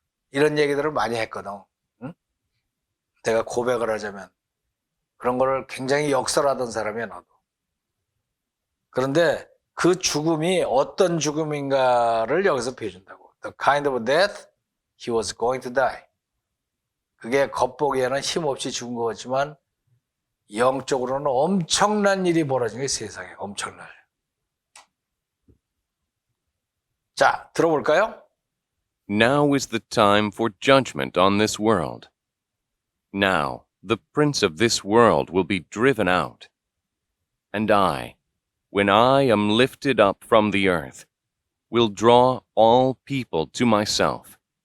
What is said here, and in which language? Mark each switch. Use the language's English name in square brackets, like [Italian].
[Korean] 이런 얘기들을 많이 했거든. 응? 내가 고백을 하자면 그런 거를 굉장히 역설하던 사람이야 나도. 그런데 그 죽음이 어떤 죽음인가를 여기서 보여준다고. [English] The kind of death he was going to die. [Korean] 그게 겉보기에는 힘없이 죽은 것 같지만 영적으로는 엄청난 일이 벌어진 게 세상에 엄청난. 자, 들어볼까요? [English] Now is the time for judgment on this world. Now, the prince of this world will be driven out. And I, when I am lifted up from the earth, will draw all people to myself.